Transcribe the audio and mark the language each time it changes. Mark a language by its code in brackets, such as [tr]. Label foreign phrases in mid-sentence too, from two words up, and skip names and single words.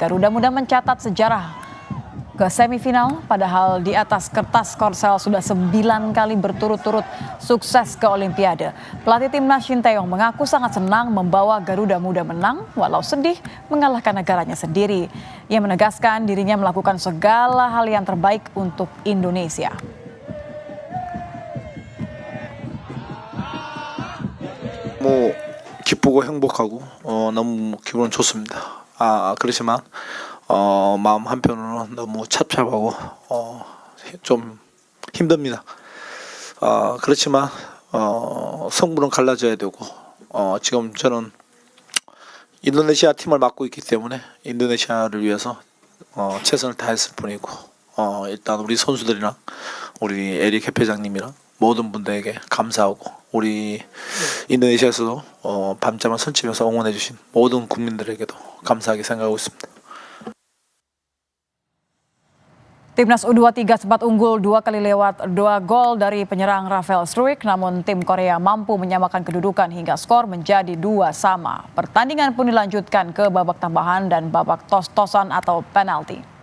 [id] Garuda Muda mencatat sejarah ke semifinal, padahal di atas kertas Korsel sudah 9 kali berturut-turut sukses ke Olimpiade. Pelatih timnas Shin Tae-yong mengaku sangat senang membawa Garuda Muda menang, walau sedih mengalahkan negaranya sendiri. Ia menegaskan dirinya melakukan segala hal yang terbaik untuk Indonesia. [ko] 기쁘고 행복하고 너무 기분은 좋습니다. 그렇지만 마음 한편으로는 너무 착잡하고 좀 힘듭니다. 그렇지만 성분은 갈라져야 되고 지금 저는 인도네시아 팀을 맡고 있기 때문에 인도네시아를 위해서 최선을 다했을 뿐이고 일단 우리 선수들이랑 우리 에릭 회장님이랑 모든 분들에게 감사하고 우리 인도네시아에서도 밤잠을 설치면서 응원해 주신 모든 국민들에게도 감사하게 생각하고 있습니다. [id] Timnas U23 sempat unggul 2 kali lewat 2 gol dari penyerang Rafael Struijk, namun tim Korea mampu menyamakan kedudukan hingga skor menjadi 2-2. Pertandingan pun dilanjutkan ke babak tambahan dan babak tos-tosan atau penalti.